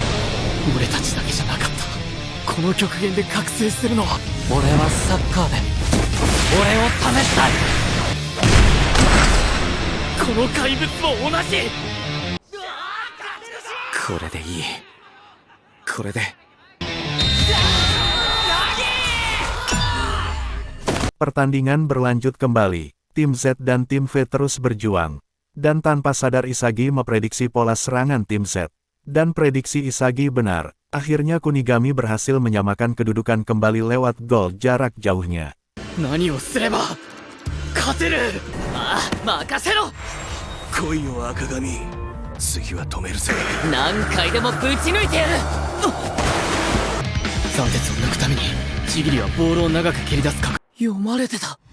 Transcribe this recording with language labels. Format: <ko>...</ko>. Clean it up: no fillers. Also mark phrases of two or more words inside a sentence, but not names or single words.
<ja>俺たちだけじゃなかったこの極限で覚醒するのは俺はサッカーで俺を試したいこの怪物も同じこれでいいこれで</ja> <id>Pertandingan berlanjut kembali. Tim Z dan tim V terus berjuang. Dan tanpa sadar Isagi memprediksi pola serangan tim Z. Dan prediksi Isagi benar. Akhirnya Kunigami berhasil menyamakan kedudukan kembali lewat gol jarak jauhnya.</id> <ja>何をすれば勝てるああ任せろ来いよ赤髪次は止めるぜ何回でもぶち抜いてやる三鉄を抜くためにちぎりはボールを長く蹴り出すか読まれてた</ja>